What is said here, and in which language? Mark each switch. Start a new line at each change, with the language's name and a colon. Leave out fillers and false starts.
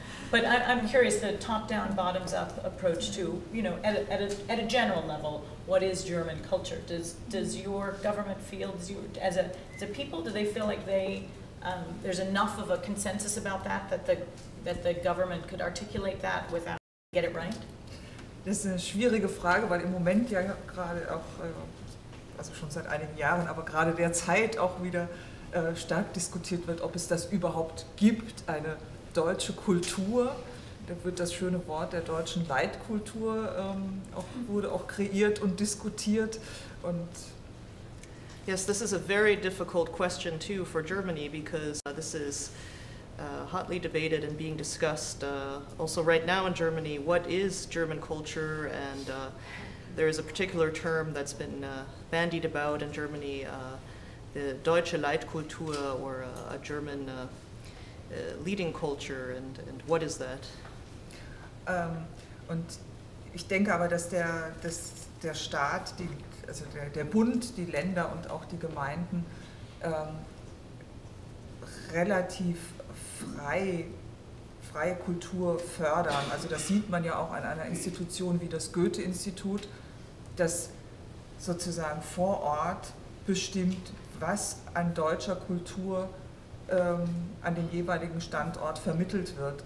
English: But I'm curious, the top-down, bottoms-up approach to, you know, at a general level, what is German culture? Does your government feel, as a people, do they feel like there's enough of a consensus about that the government could articulate that without get it right?
German: Das ist eine schwierige Frage, weil im Moment ja gerade auch, also schon seit einigen Jahren, aber gerade derzeit auch wieder stark diskutiert wird, ob es das überhaupt gibt, eine deutsche Kultur. Da wird das schöne Wort der deutschen Leitkultur wurde auch kreiert und diskutiert. Und
English: yes, this is a very difficult question too for Germany, because this is hotly debated and being discussed also right now in Germany. What is German culture? And there is a particular term that's been bandied about in Germany, the
German: Deutsche Leitkultur,
English: or a German leading culture, and what is that?
German: Und ich denke aber, dass der Staat, also der Bund, die Länder und auch die Gemeinden relativ freie Kultur fördern. Also das sieht man ja auch an einer Institution wie das Goethe-Institut, das sozusagen vor Ort bestimmt, was an deutscher Kultur an den jeweiligen Standort vermittelt wird.